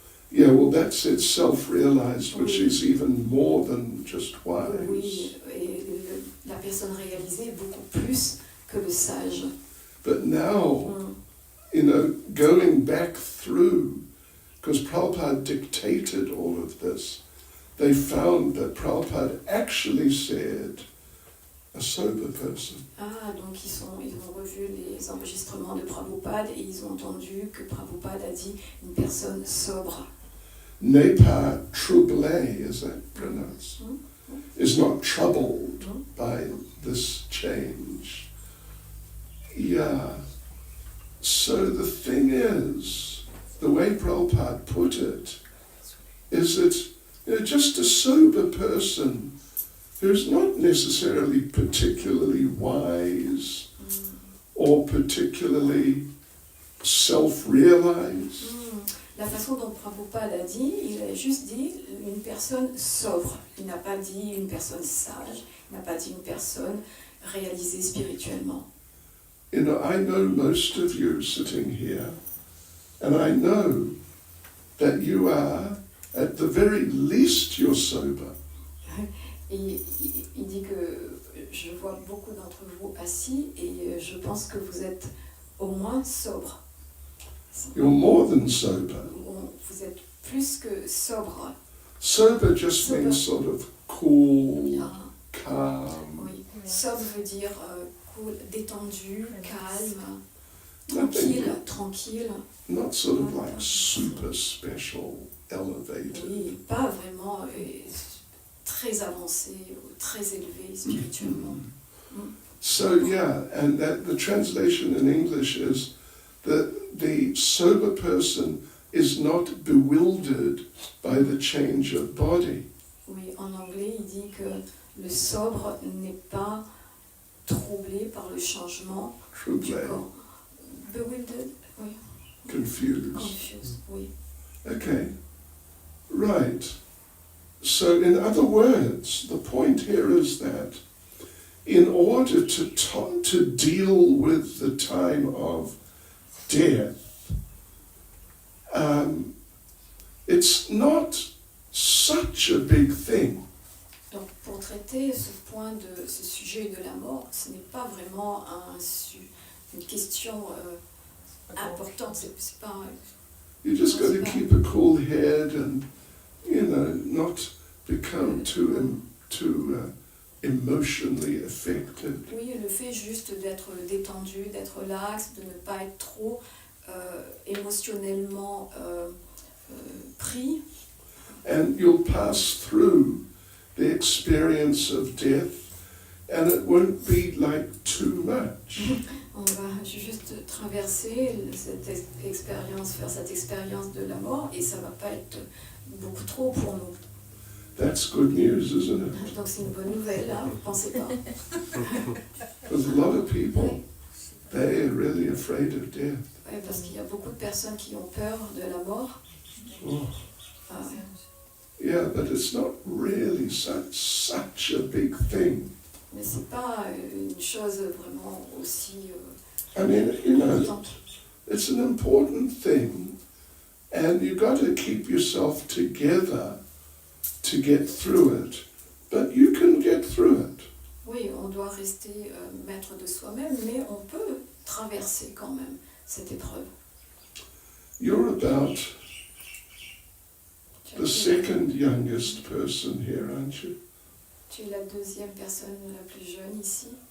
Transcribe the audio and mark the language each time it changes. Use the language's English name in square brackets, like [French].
[English] Yeah, well, that's it, self-realized, which [French] Oui. [English] is even more than just wise. [French] Oui, et la personne réalisée est beaucoup plus que le sage. [English] But now, Mm. going back through, because Prabhupada dictated all of this, they found that Prabhupada actually said a sober person. [French] Ah, donc ils ont revu les enregistrements de Prabhupada et ils ont entendu que Prabhupada a dit une personne sobre. N'est pas troublé, [English] is that pronounced? Is not troubled by this change. Yeah. So the thing is, the way Prabhupada put it, is that just a sober person who's not necessarily particularly wise or particularly self-realized. [French] La façon dont Prabhupada a dit, il a juste dit une personne sobre. Il n'a pas dit une personne sage, il n'a pas dit une personne réalisée spirituellement. [English] I know most of you sitting here, and I know that you are, at the very least, you're sober. [French] Et il dit que je vois beaucoup d'entre vous assis et je pense que vous êtes au moins sobre. [English] You're more than sober. [French] Vous êtes plus que sobre. [English] Sober just Sober. means sort of cool, Ah, calm. [French] oui. Sobre veut dire cool, détendu, calme, [English] Nothing, [French] tranquille. [English] not sort of like super special, elevated. [French] Oui, pas vraiment très avancé ou très élevé spirituellement. [English] So yeah, and that the translation in English is that the sober person is not bewildered by the change of body. [French] Oui, en anglais, il dit que le sobre n'est pas troublé par le changement du Troublé, corps. Bewildered, oui. [English] confused. [French] Confused, oui. [English] Okay, right. So in other words, the point here is that in order to deal with the time of death, it's not such a big thing. [French] Donc pour traiter ce sujet de la mort, ce n'est pas vraiment une question importante. C'est pas, [English] You just got to keep a cool head and, not become too emotionally affected. [French] oui, le fait juste d'être détendu, d'être lax, de ne pas être trop émotionnellement pris. [English] And you'll pass through the experience of death and it won't be like too much. [French] On va juste traverser cette expérience, faire cette expérience de la mort et ça va pas être beaucoup trop pour nous. [English] That's good news, isn't it? [French] Donc c'est une bonne nouvelle, hein, vous pensez pas? [English] Because a lot of people, they're really afraid of death. [French] Ouais, parce qu'il y a beaucoup de personnes qui ont peur de la mort. Oh. Ah, [English] Yeah, but it's not really such a big thing. [French] mais c'est pas une chose vraiment aussi [English] I mean, [French] importante. [English] it's an important thing, and you've got to keep yourself together to get through it. But you can get through it. [French] Oui, on doit rester maître de soi-même, mais on peut traverser quand même cette épreuve. [English] You're about the second youngest person here, aren't you? [French] Tu es la deuxième personne la plus jeune ici.